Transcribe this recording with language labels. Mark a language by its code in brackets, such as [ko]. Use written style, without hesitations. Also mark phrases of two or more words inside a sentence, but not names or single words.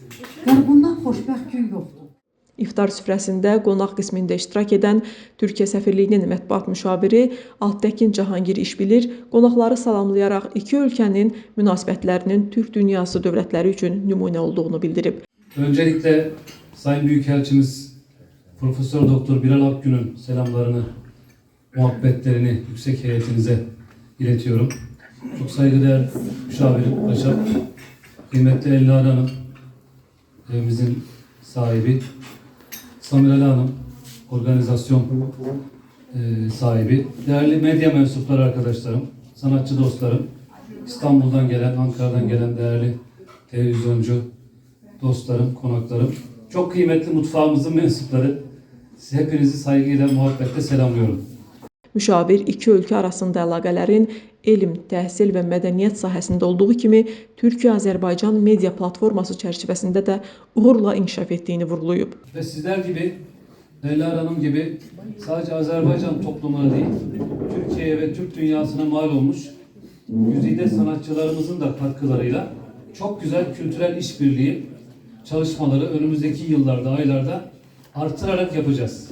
[az] Yəni bundan xoşbəxt gün yoxdur. İftar süfrəsində qonaq qismində iştirak edən Türkiyə səfirliyinin mətbuat müşaviri Altəkin Cahangir İşbilir qonaqları salamlayaraq iki ölkənin münasibətlərinin Türk dünyası dövlətləri üçün nümunə olduğunu bildirib. [tr] Öncelikle Sayın Büyükelçimiz Profesör Doktor Bilal Akgün'ün selamlarını, muhabbetlerini yüksek heyetinize iletiyorum. Çok saygıdeğer müşavirim Paşa, kıymetli Elnarə Hanım, evimizin sahibi, Samirali Hanım, organizasyon sahibi, değerli medya mensupları arkadaşlarım, sanatçı dostlarım, İstanbul'dan gelen, Ankara'dan gelen değerli televizyoncu dostlarım, konaklarım, çok kıymetli mutfağımızın mensupları, hepinizi saygıyla, muhabbetle selamlıyorum. [az] Müşavir iki ölkə arasında əlaqələrin elm, təhsil və mədəniyyət sahəsində olduğu kimi Türkiyə-Azərbaycan media platforması çərçivəsində də uğurla inkişaf etdiyini vurğulayıb. [tr] Ve sizler gibi, Elnarə Hanım gibi sadece Azerbaycan toplumuna değil, Türkiye'ye ve Türk dünyasına mal olmuş güzide sanatçılarımızın da katkılarıyla çok güzel kültürel işbirliği çalışmaları önümüzdeki yıllarda, aylarda artırarak yapacağız.